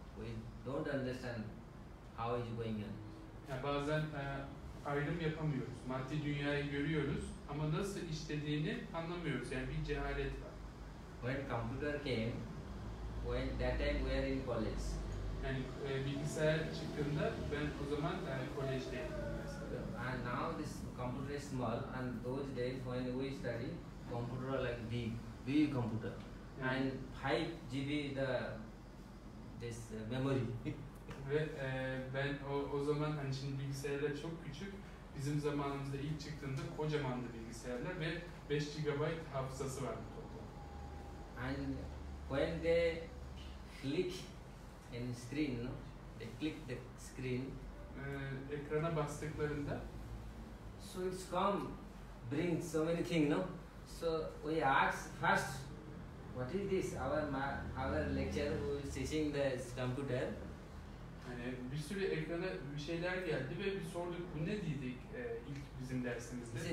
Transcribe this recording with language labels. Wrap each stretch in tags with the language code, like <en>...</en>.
<en>We don't understand how it's going on.</en> <tr>Yani bazen ayrım yapamıyoruz. Maddi dünyayı görüyoruz ama nasıl işlediğini anlamıyoruz. Yani bir cehalet var.</tr> <en>When computer came, when that time we were in college.</en> <tr>Yani bilgisayar çıktığında ben o zaman kolejdeydim mesela.</tr> <en>And now this computer is small, and those days when we study, computer are like big computer, and 5 GB this memory.</en> <tr>Ve ben o zaman hani şimdi bilgisayarlar çok küçük. Bizim zamanımızda ilk çıktığında kocamandı bilgisayarlar ve 5 GB hafızası vardı toplam.</tr> <en>And when they click in screen, no? They click the screen.</en> <tr>Ekrana bastıklarında</tr> <en>So it's come, bring so many things, no? So we ask first, what is this? Our lecturer who is teaching the computer.</en> <tr>yani bir sürü ekrana bir şeyler geldi ve bir sorduk bu ne dedik ilk bizim dersimizde.</tr>